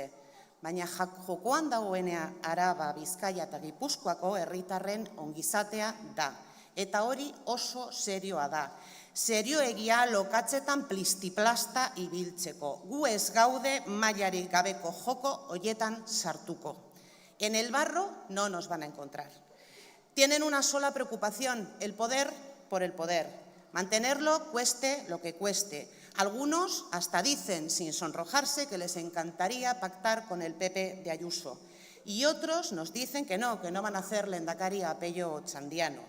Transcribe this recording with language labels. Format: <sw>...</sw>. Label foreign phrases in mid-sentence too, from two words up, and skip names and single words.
<eu>Baina jokoan dagoenea Araba, Bizkaia eta Gipuzkoako herritarren ongizatea da. Eta hori oso serioa da. Serioegia lokatzetan plistiplasta ibiltzeko. Gu ez gaude mailarik gabeko joko hoietan sartuko.</eu> <es>En el barro no nos van a encontrar. Tienen una sola preocupación, el poder por el poder. Mantenerlo cueste lo que cueste. Algunos hasta dicen, sin sonrojarse, que les encantaría pactar con el PP de Ayuso. Y otros nos dicen que no van a hacer lehendakari a Pello Txandiano.</es>